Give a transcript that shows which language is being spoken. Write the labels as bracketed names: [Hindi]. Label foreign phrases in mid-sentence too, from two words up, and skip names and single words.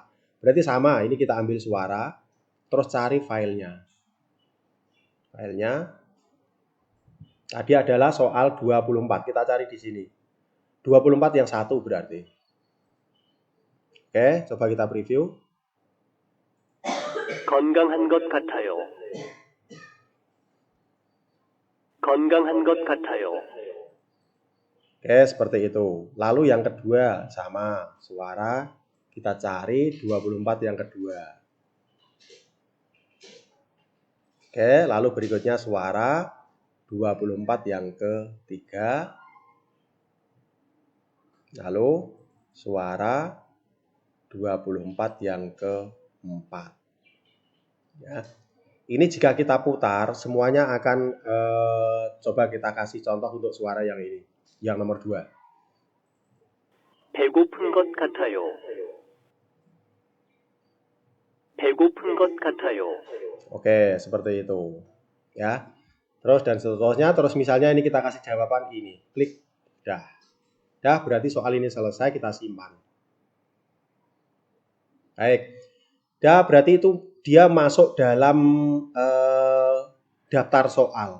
[Indonesian] Berarti sama, ini kita ambil suara, terus cari filenya. Filenya tadi adalah soal 24, kita cari di sini. 24 yang 1 berarti. Oke, coba kita preview. [Korean] 건강한 것 같아요. 건강한 것 같아요. [Indonesian] Oke, seperti itu. Lalu yang kedua, sama, suara. Kita cari 24 yang kedua. Oke, lalu berikutnya suara 24 yang ketiga. Lalu suara 24 yang keempat. Ya. Ini jika kita putar, semuanya akan coba kita kasih contoh untuk suara yang ini. Yang nomor 2. [Korean] 배고픈 것 같아요. 배고픈 것 같아요. [Indonesian] Oke, seperti itu. Ya. Terus dan seterusnya, terus misalnya ini kita kasih jawaban ini. Klik. Dah. Dah, berarti soal ini selesai, kita simpan. Baik. Dah, berarti itu dia masuk dalam daftar soal.